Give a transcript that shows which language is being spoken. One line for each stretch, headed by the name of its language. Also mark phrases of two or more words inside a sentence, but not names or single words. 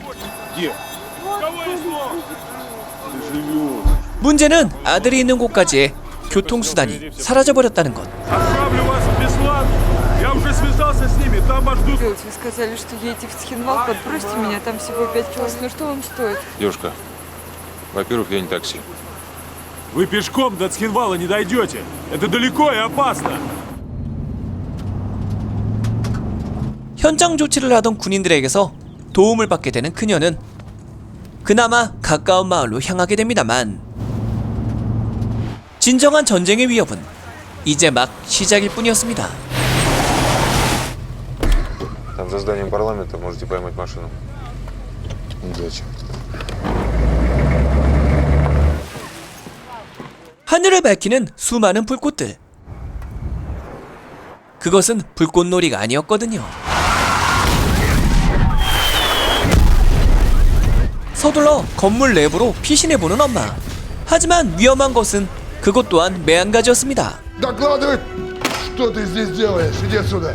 Korean: 문제는 아들이 있는 곳까지의 교통수단이 사라져버렸다는 것.
Russian: Отправлю вас в Беслан. Я уже связался с ними, там вас ждут. Вы сказали, что едете в Цхинвал, подбросьте меня, там всего 5 километров. Ну что вам стоит? Девушка, во-первых, я не такси. Вы пешком до Цхинвала не дойдете. Это далеко и опасно.
Korean: 현장 조치를 하던 군인들에게서 도움을 받게 되는 그녀는 그나마 가까운 마을로 향하게 됩니다만 진정한 전쟁의 위협은 이제 막 시작일 뿐이었습니다.
Russian: Там за зданием парламента можете поймать машину. Удачи.
Korean: 하늘을 밝히는 수많은 불꽃들. 그것은 불꽃놀이가 아니었거든요. 서둘러 건물 내부로 피신해보는 엄마. 하지만 위험한 것은 그것 또한 매한가지였습니다.
Russian: Докладывай, что ты здесь делаешь? Иди отсюда.